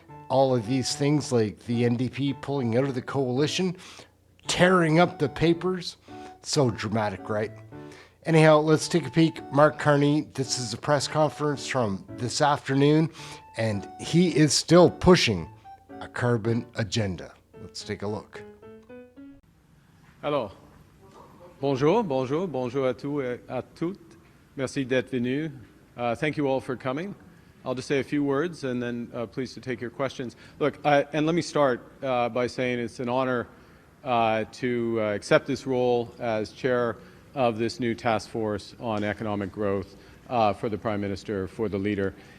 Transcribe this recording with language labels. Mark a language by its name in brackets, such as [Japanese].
[English] All of these things, like the NDP pulling out of the coalition, tearing up the papers. So dramatic, right? Anyhow, let's take a peek. Mark Carney, this is a press conference from this afternoon, and he is still pushing a carbon agenda. Let's take a look. [French] Alors, bonjour à tous et à toutes. Merci d'être venu. [English] Thank you all for coming. I'll just say a few words and then pleased to take your questions. Look, and let me start by saying it's an honor to accept this role as chair of this new task force on economic growth for the Prime Minister, for the leader.